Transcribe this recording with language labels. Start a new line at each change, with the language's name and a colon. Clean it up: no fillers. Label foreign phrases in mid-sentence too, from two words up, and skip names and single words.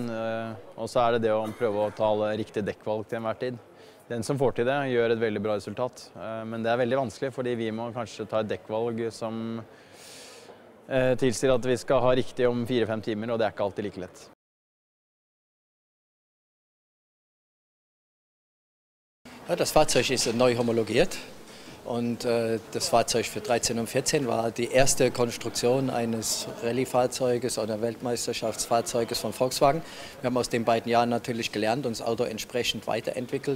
Norwegian: Og så det å prøve å ta alle riktige dekkvalg til enhver tid. Den som får til det gjør et veldig bra resultat. Men det veldig vanskelig, fordi vi må kanskje ta et dekkvalg som tilsier at vi skal ha riktig om 4-5 timer, og det ikke alltid like lett.
German: Ja, das Fahrzeug ist neu homologiert. Und das Fahrzeug für 13 und 14 war die erste Konstruktion eines Rallye-Fahrzeuges oder Weltmeisterschaftsfahrzeuges von Volkswagen. Wir haben aus den beiden Jahren natürlich gelernt und das Auto entsprechend weiterentwickelt.